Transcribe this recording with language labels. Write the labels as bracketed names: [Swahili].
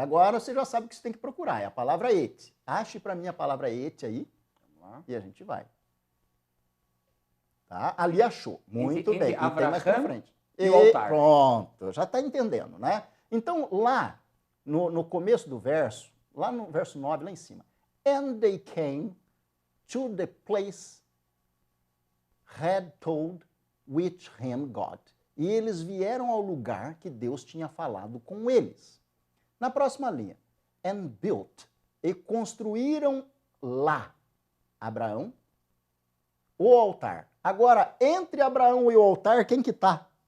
[Portuguese] Agora você já sabe o que você tem que procurar, é a palavra et. Ache para mim a palavra et aí. Vamos lá. E a gente vai. Tá? Ali achou. Muito bem. E tem mais para frente. E o altar. Pronto, já está entendendo, né? Então, lá no começo do verso, lá no verso 9, lá em cima. [English] And they came to the place had told which him God. [Portuguese] E eles vieram ao lugar que Deus tinha falado com eles. Na próxima linha. [English] And built. [Portuguese] E construíram lá, Abraão, o altar. Agora, entre Abraão e o altar, quem que está?